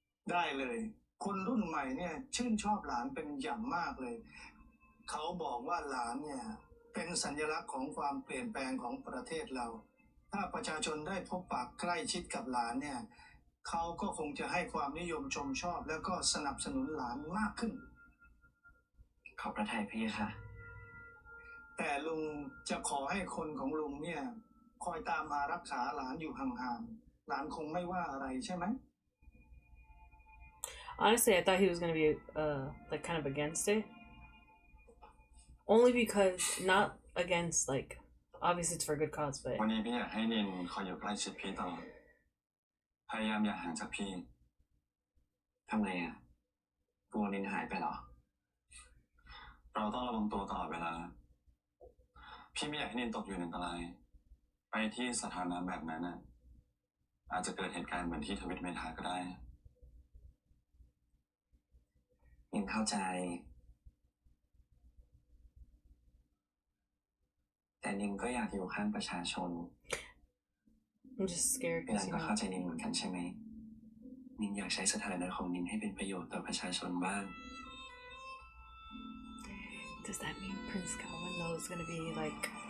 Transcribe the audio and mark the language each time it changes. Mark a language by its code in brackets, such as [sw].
[th] ได้เลย คนรุ่นใหม่เนี่ยชื่นชอบหลานเป็นอย่างมากเลย เขาบอกว่าหลานเนี่ยเป็นสัญลักษณ์ของความเปลี่ยนแปลงของประเทศเรา ถ้าประชาชนได้พบปะใกล้ชิดกับหลานเนี่ยเขาก็คงจะให้ความนิยมชมชอบแล้วก็สนับสนุนหลานมากขึ้น ขอบพระทัยพะยะค่ะ แต่ลุงจะขอให้คนของลุงเนี่ยคอยตามมารักษาหลานอยู่ห่างๆ หลานคงไม่ว่าอะไรใช่ไหม [en] Honestly, I thought he was gonna be like kind of against it. Only because not against like obviously it's for a good cause, but [th] วันนี้พี่อยากให้นินคอยอยู่ใกล้ชิดพี่ตลอด พยายามอย่าห่างจากพี่ ทำไมอ่ะ กลัวนินหายไปเหรอ เราต้องระวังตัวตลอดเวลา พี่ไม่อยากให้นินตกอยู่ในอันตราย ไปที่สถานะแบบนั้นน่ะอาจจะเกิดเหตุการณ์เหมือนที่ทวิตเมทาก็ได้ นินเข้าใจ แต่นินก็อยากอยู่ข้างประชาชน [en] I'm just scared [th] พี่หลา [en] because [th] นก็เข้าใจนินเหมือนกันใช่ไหม นินอยากใช้สถานะของนินให้เป็นประโยชน์ต่อประชาชนบ้าง [en] does that mean Prince Calvin is gonna be like